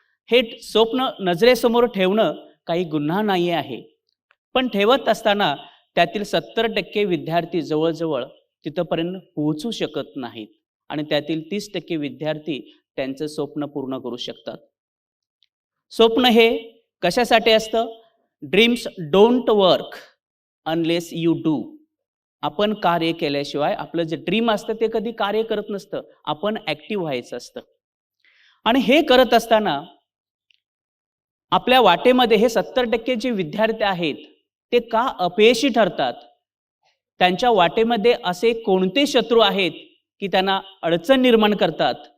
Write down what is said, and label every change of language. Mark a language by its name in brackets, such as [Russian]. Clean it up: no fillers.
[Marathi] हे स्वप्न नजरेसमोर ठेवणं काही गुन्हा नाही आहे, पण ठेवत असताना त्यातील 70% विद्यार्थी जवळजवळ तिथपर्यंत पोहोचू शकत नाहीत आणि त्यातील 30% विद्यार्थी त्यांचं स्वप्न पूर्ण करू शकतात. स्वप्न हे कशासाठी असतं? [English] Dreams don't work unless you do. [Marathi] आपण कार्य केल्याशिवाय आपलं जे ड्रीम असतं ते कधी कार्य करत नसतं. आपण ॲक्टिव्ह व्हायचं असतं आणि हे करत असताना आपल्या वाटेमध्ये हे 70% जे विद्यार्थी आहेत ते का अपयशी ठरतात? त्यांच्या वाटेमध्ये असे कोणते शत्रू आहेत की त्यांना अडचण निर्माण करतात?